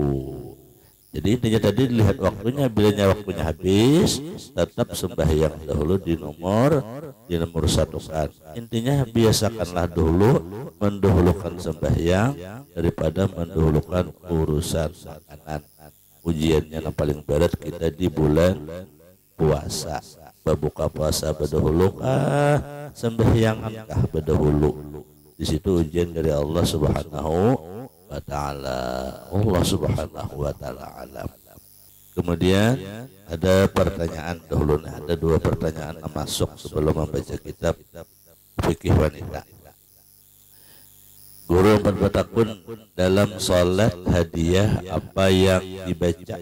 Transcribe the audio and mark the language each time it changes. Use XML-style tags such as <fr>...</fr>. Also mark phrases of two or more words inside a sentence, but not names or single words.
<id>Jadi intinya tadi dilihat waktunya, bilanya waktunya habis tetap sembahyang dahulu di nomor satukan. Intinya biasakanlah dulu mendahulukan sembahyang daripada mendahulukan urusan makanan. Ujiannya yang paling berat kita di bulan puasa.</id> <bjn>Buka puasa berdahulu kah, sembahyang kah berdahulu.</bjn> <id>Di situ ujian dari Allah</id> <ar>سبحانه وتعالى. الله سبحانه وتعالى أعلم.</ar> <id>Kemudian ada pertanyaan dahulu, ada dua pertanyaan yang masuk sebelum membaca kitab fikih wanita.</id> <bjn>Guru bertakun dalam salat hadiah apa yang dibaca?</bjn>